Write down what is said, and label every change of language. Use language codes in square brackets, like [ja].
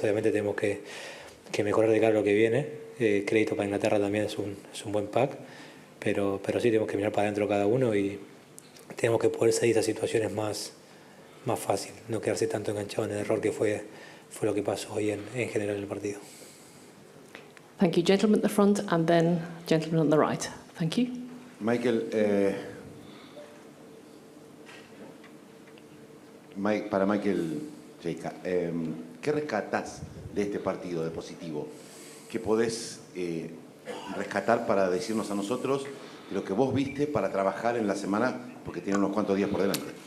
[es] Obviamente tenemos que mejorar de cara a lo que viene. Crédito para Inglaterra también es un buen pack, pero sí tenemos que mirar para adentro cada uno y tenemos que poder salir de esas situaciones más fácil, no quedarse tanto enganchado en el error que fue lo que pasó hoy en general en el partido. [en] Thank you. Gentleman at the front and then gentleman on the right. Thank you. [es] Michael, para Michael Cheika, ¿qué rescatás de este partido de positivo? ¿Qué podés rescatar para decirnos a nosotros lo que vos viste para trabajar en la semana, porque tiene unos cuantos días por delante?